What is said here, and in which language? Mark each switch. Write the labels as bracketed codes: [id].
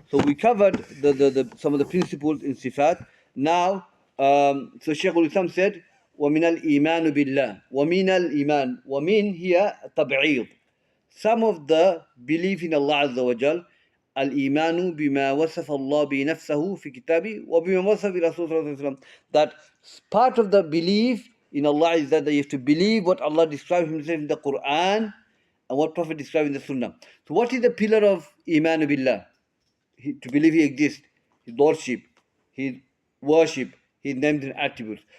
[en] So we covered the some of the principles in Sifat. Now, so Shaykhul Islam said, [ar] وَمِنَ الْإِيمَانُ بِاللَّهِ وَمِنَ الْإِيمَانِ. وَمِنْ here تَبْعِيض. [en] Some of the belief in Allah Azza wa Jal, [ar] الإيمان بما وصف الله بنفسه في كتابه وبما وصف رسول صلى الله عليه وسلم. [en] That part of the belief in Allah is that you have to believe what Allah describes Himself in the Quran and what Prophet described in the Sunnah. So what is the pillar of Iman billah? to believe He exists, His lordship, His worship, His names and attributes.